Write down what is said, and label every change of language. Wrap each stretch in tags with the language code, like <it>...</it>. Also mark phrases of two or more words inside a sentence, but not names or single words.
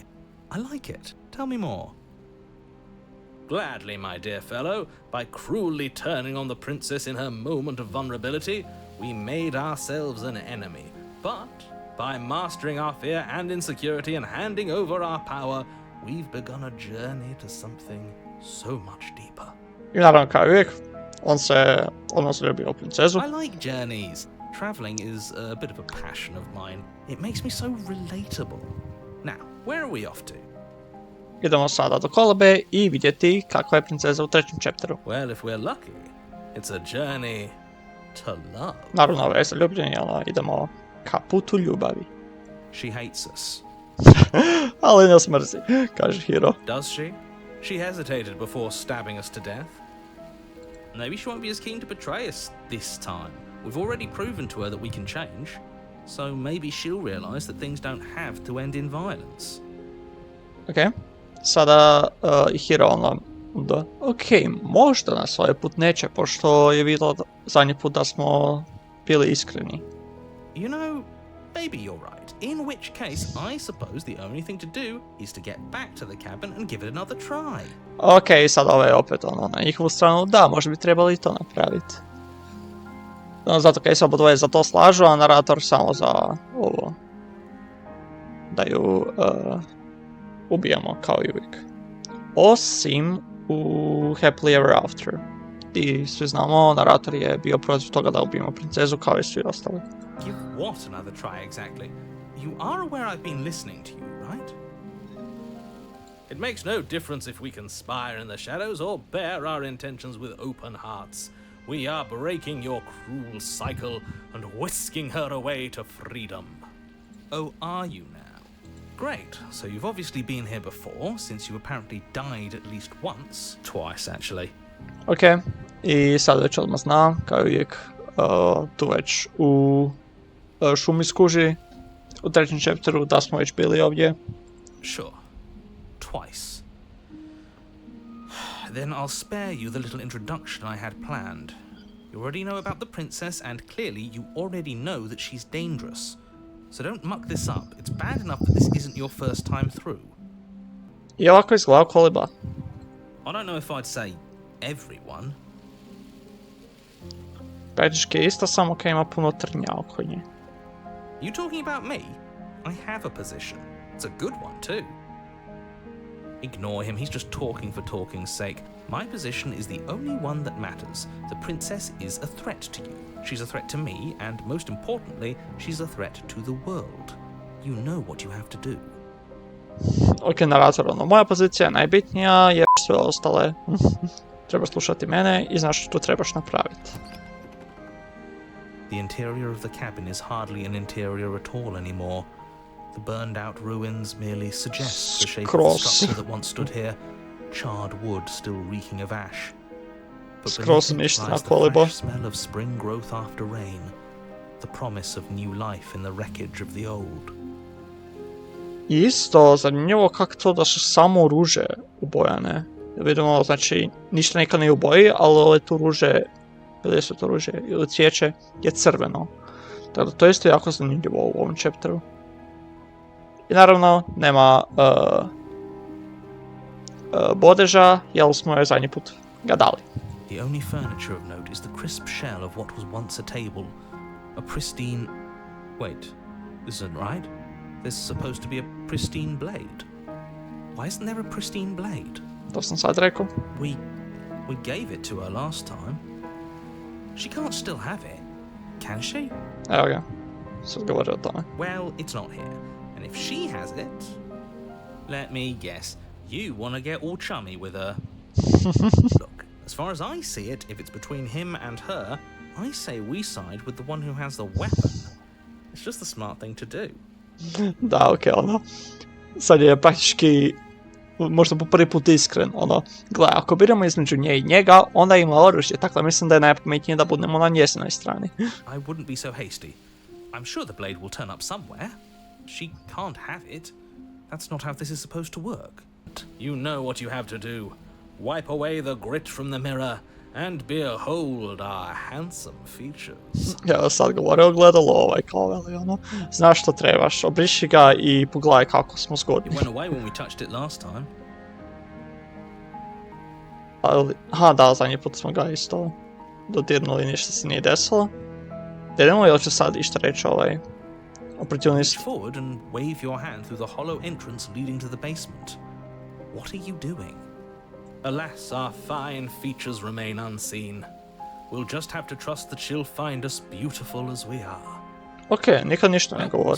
<en>I like it. Tell me more. Gladly, my dear fellow. By cruelly turning on the princess in her moment of vulnerability, we made ourselves an enemy. But By mastering our fear and insecurity and handing over our power, we've begun a journey to something so much deeper.</en> <hr>I naravno kao uvijek, on se ljubio princezu.</hr> <en>I like journeys. Traveling is a bit of a passion of mine. It makes me so relatable. Now, where are we off to?</en> <hr>Idemo sada do kolebe i vidjeti kakva je princeza u trećem chapteru.</hr> <en>Well, if we're lucky, it's a journey to love.</en> <hr>Naravno, ovo je zaljubljenje, idemo ka putu ljubavi.</hr> <en>She hates us.</en> <hr>Ali nas mrzi, kaže Hiro.</hr> <en>Does she? She hesitated before stabbing us to death. Maybe she won't be as keen to betray us this time. We've already proven to her that we can change, so maybe she'll realize that things don't have to end in violence.</en> <hr>Ok, sada Hiro onda, ok, možda nas ovaj put neće, pošto je vidjela zadnji put da smo bili iskreni.</hr> <en>You know, maybe you're right. In which case, I suppose the only thing to do is to get back to the cabin and give it another try.</en> <hr>Ok, sad ovo je opet na njihovu stranu, da, možda bi trebali to napraviti. Zato kaj se obodvoje za to slažu, a narator samo za ovo. Da ju ubijamo, kao i uvijek. Osim u Happily Ever After. I svi znamo, narator je bio protiv toga da ubijemo princezu kao i svi ostali.</hr> <en>Give what another try exactly? You are aware I've been listening to you, right? It makes no difference if we conspire in the shadows or bear our intentions with open hearts. We are breaking your cruel cycle and whisking her away to freedom. Oh, are you now? Great, so you've obviously been here before, since you apparently died at least once. Twice, actually.</en> <hr>Ok, i sad već odmah znam, kao uvijek, tu već u šumi skuži, u trećem chapteru, da smo već bili ovdje.</hr> <en>Sure, twice. Then I'll spare you the little introduction I had planned. You already know about the princess, and clearly you already know that she's dangerous. So don't muck this up. It's bad enough that this isn't your first time through.</en> <hr>I ovako izgleda koleba.</hr> <en>I don't know if I'd say everyone.</en> <hr>Praktički je isto, samo kaj ima puno trnja oko nje.</hr> <en>You talking about me? I have a position. It's a good one, too. Ignore him, he's just talking for talking's sake. My position is the only one that matters. The princess is a threat to you. She's a threat to me, and most importantly, she's a threat to the world. You know what you have to do.</en> <hr>Ok, narator, moja pozicija je najbitnija, jer sve ostale treba slušati mene i znaš što trebaš napraviti.</hr> <en>The interior of the cabin is hardly an interior at all anymore. The burned-out ruins merely suggest the shape of the structure that once stood here, charred wood still reeking of ash. But beneath it lies the fresh smell of spring growth after rain, the promise of new life in the wreckage of the old.</en> <hr>Isto, zanimljivo kako to da su samo ruže ubojane. Vidimo, znači, ništa nikad ne uboji, ali ove tu ruže, ili su to ruže, ili cvijeće, je crveno. Tako da to je isto jako zanimljivo u ovom chapteru. I naravno, nema bodeža, jer smo je zadnji put ga dali.</hr> <en>The only furniture of note is the crisp shell of what was once a table. A pristine... Wait, this isn't right. There's supposed to be a pristine blade. Why isn't there a pristine blade?</en> <hr>To sam sad rekao.</hr> <en>We gave it to her last time. She can't still have it, can she?</en> <hr>Evo ga, sad govori o tome.</hr> <en>Well, it's not here. And if she has it... Let me guess. You want to get all chummy with her. Look, as far as I see it, if it's between him and her, I say we side with the one who has the weapon. It's just the smart thing to do.</en> <hr>Da, okej, sad je praktički možda po prvi put iskren, gledaj, ako biramo između nje i njega, onda ima oružje, tako da mislim da je najpametnije da budemo na njezinoj strani.</hr> <en>I wouldn't be so hasty. I'm sure the blade will turn up somewhere. She can't have it. That's not how this is supposed to work. You know what you have to do. Wipe away the grit from the mirror and behold our handsome features.</en> <hr>Ja sad govore ogledalo kao veli, znaš što trebaš, obriši ga i pogledaj kako smo zgodni.</hr> <en>It went away when we touched it last time.</en> <hr>Da, zadnji put smo ga isto dodirnuli, ništa se nije desilo. Da idemo, ili će sad išta reći Opportunist.</hr> <en>Reach forward and wave your hand through the hollow entrance leading to the basement. What are you doing? Alas, our fine features remain unseen. We'll just have to trust that she'll find us beautiful as we are.</en> <hr>Ok, nikad ništa ne govori.</hr>